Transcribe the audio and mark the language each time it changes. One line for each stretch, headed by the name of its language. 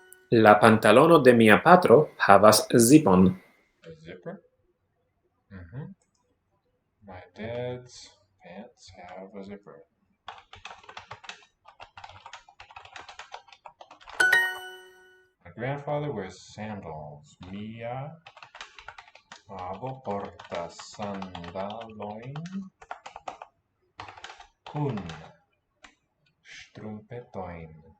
Esperanto: La pantalono de mia patro havas zipon.
English: A zipper? Mm-hmm. My dad's pants have a zipper. My grandfather wears sandals.
Esperanto: Mia avo portas sandalojn kun strumpetojn.